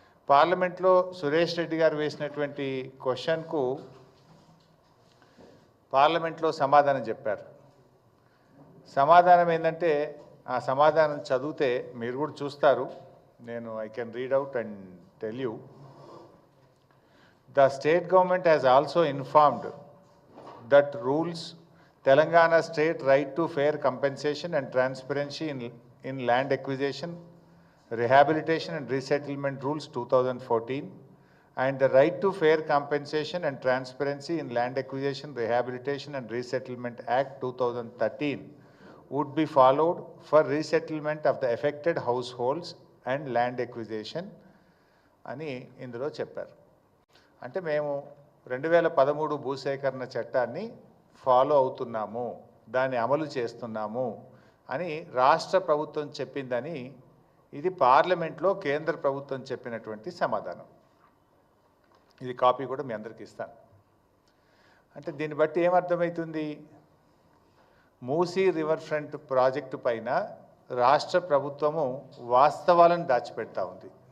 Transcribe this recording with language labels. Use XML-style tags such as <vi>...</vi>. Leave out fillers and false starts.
<te>పార్లమెంట్లో సురేష్ రెడ్డి గారు వేసినటువంటి క్వశ్చన్కు పార్లమెంట్లో సమాధానం చెప్పారు. సమాధానం ఏంటంటే, ఆ సమాధానం చదివితే మీరు కూడా చూస్తారు, నేను</te> <en>I can read out and tell you. The state government has also informed that rules Telangana state right to fair compensation and transparency in land acquisition, rehabilitation and resettlement rules 2014 and the right to fair compensation and transparency in land acquisition, rehabilitation and resettlement act 2013 would be followed for resettlement of the affected households and land acquisition</en> <te>అని ఇందులో చెప్పారు. అంటే మేము 2013 భూసేకరణ చట్టాన్ని follow అవుతున్నాము, దాన్ని అమలు చేస్తున్నాము అని రాష్ట్ర ప్రభుత్వం చెప్పిందని ఇది పార్లమెంట్లో కేంద్ర ప్రభుత్వం చెప్పినటువంటి సమాధానం. ఇది కాపీ కూడా మీ అందరికీ ఇస్తాను. అంటే దీన్ని బట్టి ఏమర్థమవుతుంది, మూసీ రివర్ ఫ్రంట్ ప్రాజెక్టు పైన రాష్ట్ర ప్రభుత్వము వాస్తవాలను దాచిపెడతా ఉంది.</te>